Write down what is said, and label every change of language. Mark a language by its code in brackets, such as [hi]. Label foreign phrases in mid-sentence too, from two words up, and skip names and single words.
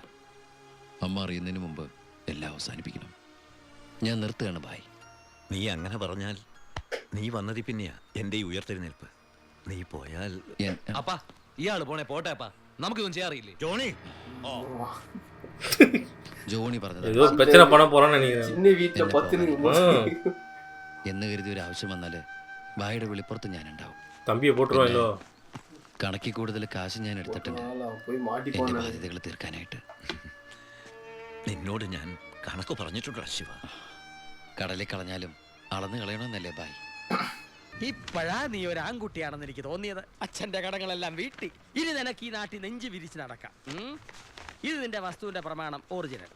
[ml] അമ്മ അറിയുന്നതിന് മുമ്പ് എല്ലാം അവസാനിപ്പിക്കണം. ഞാൻ നിർത്തുകയാണ് ബായ്. നീ അങ്ങനെ പറഞ്ഞാൽ നീ വന്നതി പിന്നെയാ എൻ്റെ ഈ ഉയർത്തെഴുന്നേൽപ്പ്. നീ പോയാൽ അപ്പാ ഇയാള് പോണേ പോട്ടെ അപ്പാ, നമുക്കിതൊന്നും ചെയ്യാറിയില്ലേ? ജോണി ജോണി പറഞ്ഞത് [ta] ஏதோ பிரச்சனை பண்ண போறான்னு நினைக்கிறேன். சின்ன வீட்டுல 10 [ml] എന്ന് കരുതി ഒരു ആവശ്യം വന്നാല് ബായുടെ വിളിപ്പുറത്ത് ഞാൻ ഉണ്ടാവും. തമ്പിയെ പോട്ടുവാണല്ലോ. കണക്കി കൂടുതൽ കാശ് ഞാൻ എടുത്തിട്ടുണ്ട് [ta] போய் மாட்டி [ml] എന്റെ ബാധ്യതകൾ തീർക്കാനായിട്ട്. നിന്നോട് ഞാൻ കണക്ക് പറഞ്ഞിട്ടുണ്ടോ ശിവ? കടലിൽ കളഞ്ഞാലും അളന്ന് കളയണമെന്നല്ലേ ബായ്? ഇപ്പോഴാ നീ ഒരു ആൺകുട്ടിയാണെന്ന് എനിക്ക് തോന്നിയത്. അച്ഛന്റെ കടങ്ങളെല്ലാം വീട്ടി. ഇനി നിനക്ക് ഈ നാട്ടിൽ നെഞ്ച് വിരിച്ച് നടക്കാം. ഇത് നിന്റെ വസ്തുവിന്റെ പ്രമാണം ഒറിജിനൽ.